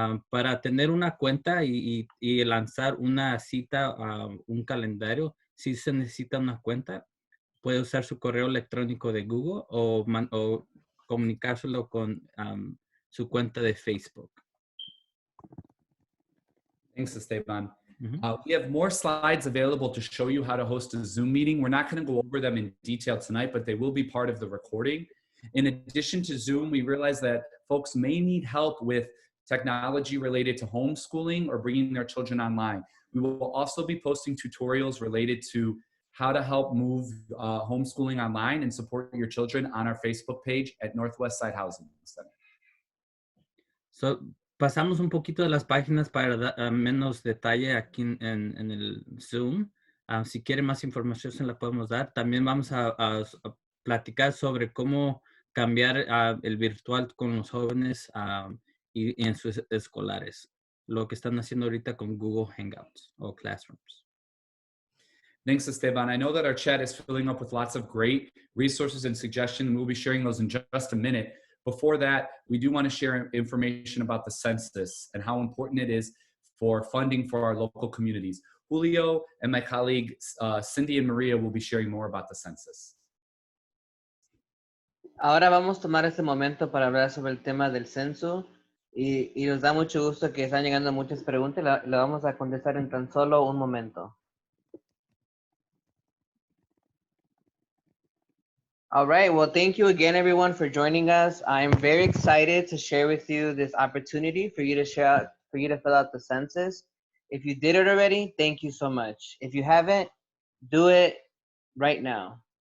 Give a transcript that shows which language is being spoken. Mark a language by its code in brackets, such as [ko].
[es] Para tener una cuenta y lanzar una cita, un calendario, si se necesita una cuenta, puede usar su correo electrónico de Google o comunicárselo con su cuenta de Facebook. [en] Thanks, Esteban. We have more slides available to show you how to host a Zoom meeting. We're not going to go over them in detail tonight, but they will be part of the recording. In addition to Zoom, we realize that folks may need help with technology related to homeschooling or bringing their children online. We will also be posting tutorials related to how to help move homeschooling online and support your children on our Facebook page at Northwest Side Housing Center. [es] So, pasamos un poquito de las páginas para dar menos detalle aquí en el Zoom. Si quieren más información se la podemos dar. También vamos a platicar sobre cómo cambiar el virtual con los jóvenes y en sus escolares. Lo que están haciendo ahorita con Google Hangouts o Classrooms. [en] Thanks, Esteban. I know that our chat is filling up with lots of great resources and suggestions. We'll be sharing those in just a minute. Before that, we do want to share information about the census and how important it is for funding for our local communities. Julio and my colleague Cindy and Maria will be sharing more about the census. [es] Ahora vamos a tomar este momento para hablar sobre el tema del censo y nos da mucho gusto que están llegando muchas preguntas. La vamos a contestar en tan solo un momento. [en] All right, well, thank you again, everyone, for joining us. I'm very excited to share with you this opportunity for you to fill out the census. If you did it already, thank you so much. If you haven't, do it right now.